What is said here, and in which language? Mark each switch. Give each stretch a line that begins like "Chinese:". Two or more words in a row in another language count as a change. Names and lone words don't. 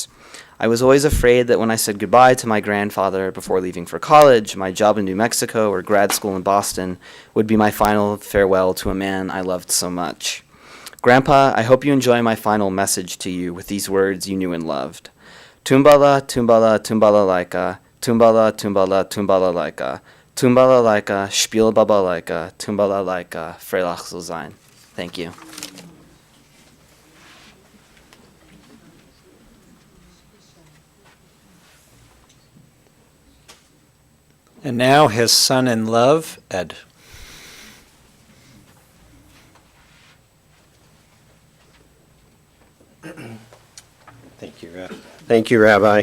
English: I was always afraid that when I said goodbye to my grandfather before leaving for college, my job in New Mexico, or grad school in Boston would be my final farewell to a man I loved so much. Grandpa, I hope you enjoy my final message to you with these words you knew and loved.
Yiddish: טומבאַלאַ, טומבאַלאַ, טומבאַלאַ לײַקע, טומבאַלאַ, טומבאַלאַ, טומבאַלאַ לײַקע, טומבאַלאַ לײַקע, שפּיל באַבאַ לײַקע, טומבאַלאַ לײַקע, פֿריילעך זאָל זײַן.
English: Thank you. And now his son in love, Ed. Thank you, Rabbi.